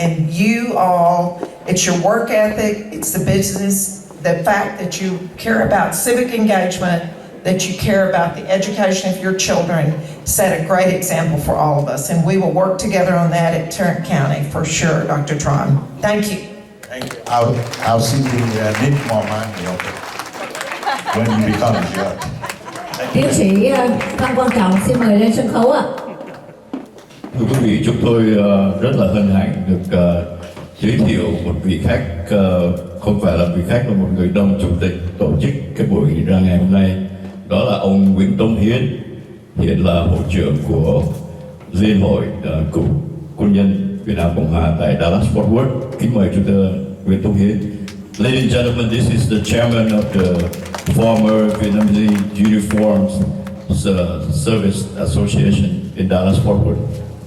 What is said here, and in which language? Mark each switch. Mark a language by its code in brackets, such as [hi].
[en] And you all, it's your work ethic, it's the business, the fact that you care about civic engagement that you care about the education of your children. Set a great example for all of us, and we will work together on that at Tarrant County for sure, Dr. Tron. Thank you. Thank you. I'll see you need more money, okay? When you become a judge. [vi] Tiến sĩ Phan Quang Trọng xin mời lên sân khấu ạ. Thưa quý vị, chúng tôi rất là hân hạnh được giới thiệu một vị khách, không phải là vị khách mà một người đồng chủ tịch tổ chức cái buổi ra ngày hôm nay. Đó là ông Nguyễn Tông Hiến, hiện là hội trưởng của Liên hội cựu quân nhân Việt Nam Cộng Hòa tại Dallas Fort Worth. Kính mời Chủ tịch Nguyễn Tông Hiến. [en] Ladies and gentlemen, this is the chairman of the former Vietnamese Uniformed Service Association in Dallas Fort Worth.